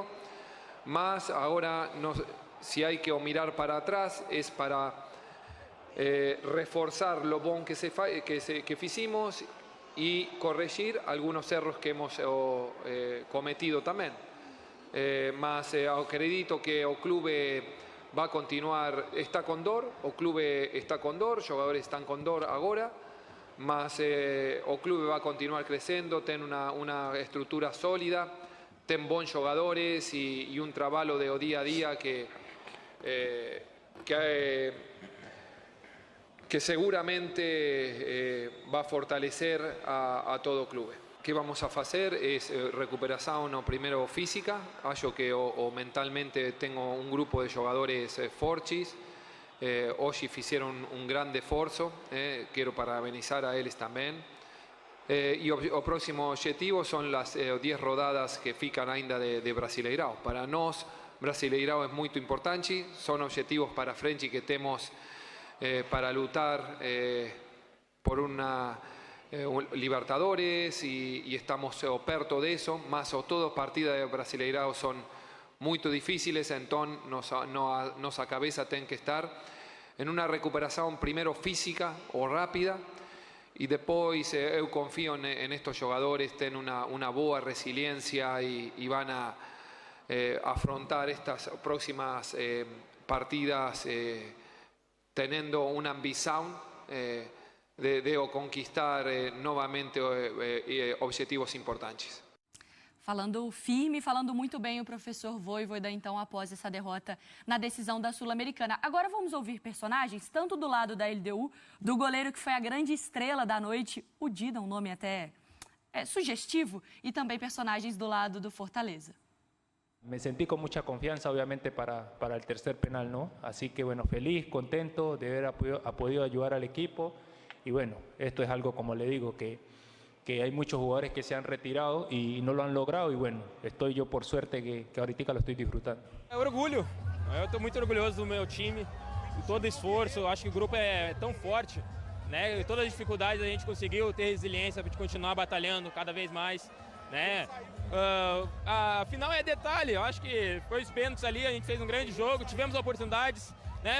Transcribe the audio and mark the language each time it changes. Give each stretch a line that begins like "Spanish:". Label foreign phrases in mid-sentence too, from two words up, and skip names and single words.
Spanish: Más ahora, si hay que mirar para atrás, es para reforzar lo bon que hicimos y corregir algunos errores que hemos cometido también. Más acredito que el club va a continuar, está con dor,
Portuguese: o club está con dor,
Spanish: jugadores están con dor ahora,
Portuguese: mas o clube
Spanish: va a continuar creciendo, tiene una estructura sólida, tiene
Portuguese: bons jogadores
Spanish: y un trabajo de día a día que seguramente va a fortalecer a todo el club. ¿Qué vamos a hacer? Es recuperación primero física,
Portuguese: acho que o
Spanish: mentalmente tengo un grupo de jugadores fortes. Hoy hicieron un gran esfuerzo, quiero parabenizar a ellos también. Y el próximo objetivo son las 10 rodadas que
Portuguese: fican ainda de Brasileirão. Para nós,
Spanish: Brasileirão es muy importante, son objetivos para frente que tenemos para lutar por una Libertadores y estamos perto de eso, mas todas partidas de Brasileirão son muy difíciles, entonces nuestra cabeza tiene que estar en una recuperación primero física o rápida y después yo confío en estos jugadores, tienen una buena resiliencia y van a afrontar estas próximas partidas teniendo una ambición de conquistar novamente objetivos importantes.
Portuguese: Falando firme, falando muito bem o professor Vojvoda, então, após essa derrota na decisão da Sul-Americana. Agora vamos ouvir personagens, tanto do lado da LDU, do goleiro que foi a grande estrela da noite, o Dida, um nome até sugestivo, e também personagens do lado do Fortaleza.
Spanish: Me sentí con mucha confianza, obviamente, para el tercer penal, ¿no? Así que, bueno, feliz, contento de haber podido ayudar al equipo. Y bueno, esto es algo, como le digo, que hay muchos jugadores que se han retirado y no lo han logrado. Y bueno, estoy yo por suerte que ahorita lo estoy disfrutando.
Portuguese: É orgulho. Eu estou muito orgulhoso do meu time, de todo esforço. Eu acho que o grupo é tão forte, né? Todas as dificuldades a gente conseguiu ter resiliência para continuar batalhando cada vez mais, né? A final é detalhe. Eu acho que foi os pênaltis ali, a gente fez um grande jogo, tivemos oportunidades, né?